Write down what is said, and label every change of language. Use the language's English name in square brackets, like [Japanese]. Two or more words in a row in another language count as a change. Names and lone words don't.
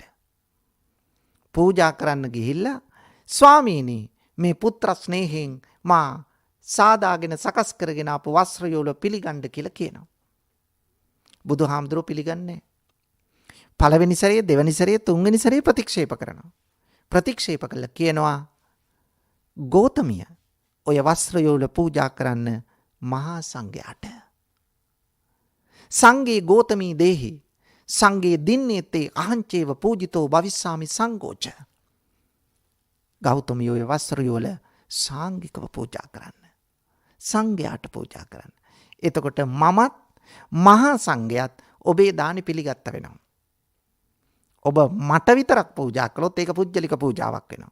[Sinhala] පූජා කරන්න ගිහිල්ලා ස්වාමීනි මේ පුත්‍ර ස්නේහයෙන් මා සාදාගෙන සකස් කරගෙන ආපු වස්ත්‍ර යුවල පිළිගන්න කියලා කියනවා. බුදුහාමුදුරුවෝ පිළිගන්නේ. පළවෙනි සැරේ, දෙවෙනි සැරේ, තුන්වෙනි සැරේ ප්‍රතික්ෂේප කරනවා. ප්‍රතික්ෂේප කළා කියනවා ගෞතමිය ඔය වස්ත්‍ර යුවල පූජා කරන්න මහා සංඝයාට. [Pali] සංඝේ ගෞතමී දේහි සංඝේ දින්නේතේ අහංචේව පූජිතෝ භවිස්සාමි සංඝෝච. [Sinhala] ගෞතමිය ඔය වස්ත්‍ර යුවල සාංගිකව පූජා කරන්න. සංඝයාට පූජා කරන්න. එතකොට මමත් මහා සංඝයාත් ඔබේ දානි පිළිගත්ත වෙනවා. ඔබ මට විතරක් පූජා කළොත් ඒක පුජ්‍යලික පූජාවක් වෙනවා.